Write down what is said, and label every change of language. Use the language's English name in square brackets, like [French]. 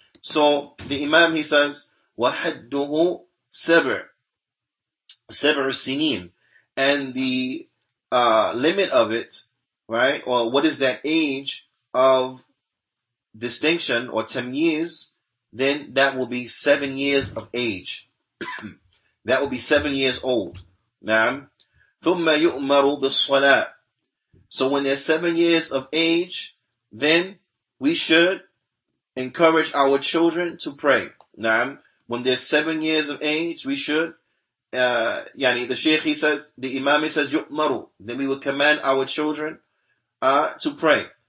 [English] So the Imam, he says, [Arabic] وَحَدُّهُ سَبْعُ سِنِينَ, [English] and the limit of it, right, or what is that age of distinction or tamyiz, then that will be 7 years of age. That will be 7 years old. Now, [Arabic] ثُمَّ يُؤْمَرُ بِالصَّلَاةِ. [English] So when they're 7 years of age, then we should encourage our children to pray. Now, when they're 7 years of age, we should, the Shaykh, he says, the Imam, he says, يُؤْمَرُ, then we would command our children to pray.